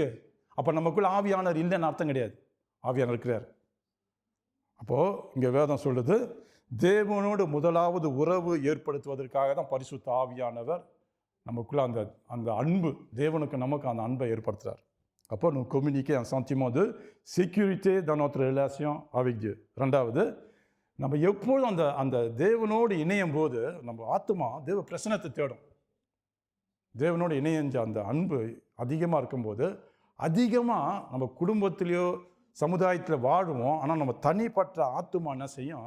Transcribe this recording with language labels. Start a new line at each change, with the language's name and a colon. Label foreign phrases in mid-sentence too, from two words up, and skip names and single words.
Tamil: அப்போ நமக்குள்ள ஆவியானவர் இல்லைன்னு அர்த்தம் கிடையாது. ஆவியானவர் இருக்கிறார். அப்போது இங்கே வேதம் சொல்லுது, தேவனோடு முதலாவது உறவு ஏற்படுத்துவதற்காக தான் பரிசுத்த ஆவியானவர் நமக்குள்ள அந்த அன்பு, தேவனுக்கு நமக்கு அந்த அன்பை ஏற்படுத்துகிறார்.
French: அப்போ nous communiquer un sentiment de sécurité dans notre relation avec Dieu.
Tamil: ரெண்டாவது, நம்ம எப்பொழுதும் அந்த தேவனோடு இணையும் போது நம்ம ஆத்மா தேவ பிரசன்னத்தை தேடும். தேவனோடு இணையஞ்ச அந்த அன்பு அதிகமாக இருக்கும்போது, அதிகமாக நம்ம குடும்பத்திலேயோ சமுதாயத்தில் வாழுவோம். ஆனால் நம்ம தனிப்பட்ட ஆத்மா என்ன செய்யும்?